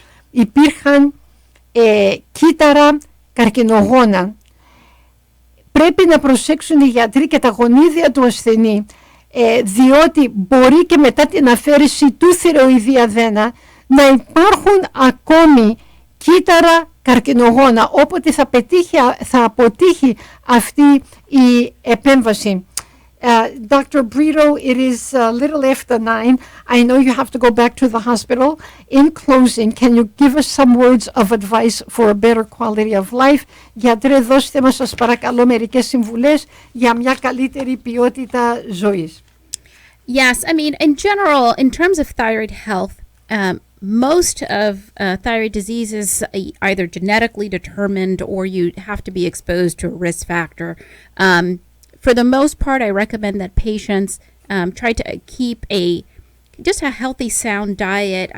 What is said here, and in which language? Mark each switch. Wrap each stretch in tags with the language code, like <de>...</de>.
<el>υπήρχαν κύτταρα καρκινογόνα, πρέπει να προσέξουν οι γιατροί και τα γονίδια του ασθενή, διότι μπορεί και μετά την αφαίρεση του θηροειδή αδένα να υπάρχουν ακόμη κύτταρα καρκινογόνα, όποτε θα αποτύχει αυτή η επέμβαση.</el> <en>Dr. Brito, it is a little after 9. I know you have to go back to the hospital. In closing, can you give us some words of advice for a better quality of life?</en> <el>Γιατρέ, δώστε μας σας παρακαλώ μερικές συμβουλές για μια καλύτερη ποιότητα ζωής.</el> <en>Yes, I mean, in general, in terms of thyroid health, most of thyroid disease is either genetically determined or you have to be exposed to a risk factor. For the most part, I recommend that patients try to keep just a healthy, sound diet.</en>